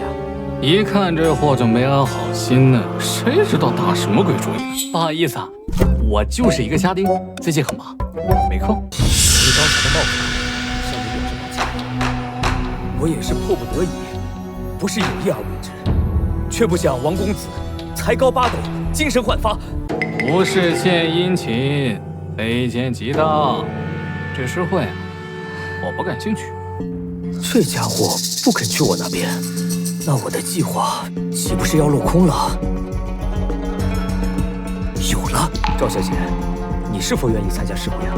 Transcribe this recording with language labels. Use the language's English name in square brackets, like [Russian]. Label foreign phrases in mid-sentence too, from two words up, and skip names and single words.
[Chinese] 一看這貨就沒安好心呢，誰知道打什麼鬼主意？不好意思啊，我就是一個家丁，最近很忙，沒空。你剛才的冒犯，向你表示抱歉。我也是迫不得已，不是有意而為之，卻不想王公子才高八斗，精神煥發。不是獻殷勤，非奸即盜。這詩會啊，我不感興趣。這家伙不肯去我那邊，那我的計劃豈不是要落空了？有了，趙小姐，你是否願意參加詩會啊？